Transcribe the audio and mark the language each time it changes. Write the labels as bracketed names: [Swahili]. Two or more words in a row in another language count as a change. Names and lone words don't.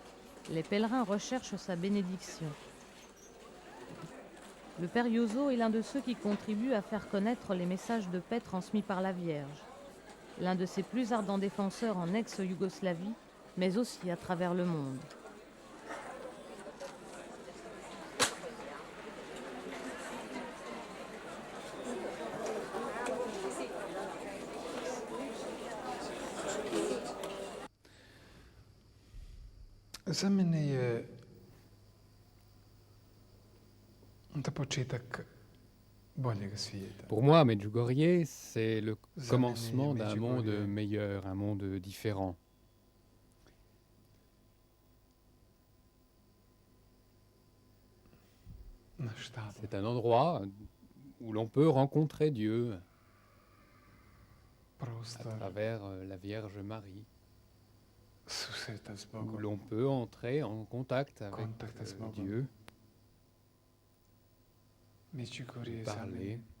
[French] Les pèlerins recherchent sa bénédiction. Le père Yozo est l'un de ceux qui contribuent à faire connaître les messages de paix transmis par la Vierge. L'un de ses plus ardents défenseurs en ex-Yougoslavie, mais aussi à travers le monde. [Croatian] Za mene je to početak boljeg svijeta. [French] Pour moi, Medjugorje, c'est le commencement d'un monde meilleur, un monde différent. C'est un endroit où l'on peut rencontrer Dieu à travers la Vierge Marie, où l'on peut entrer en contact avec Dieu, parler.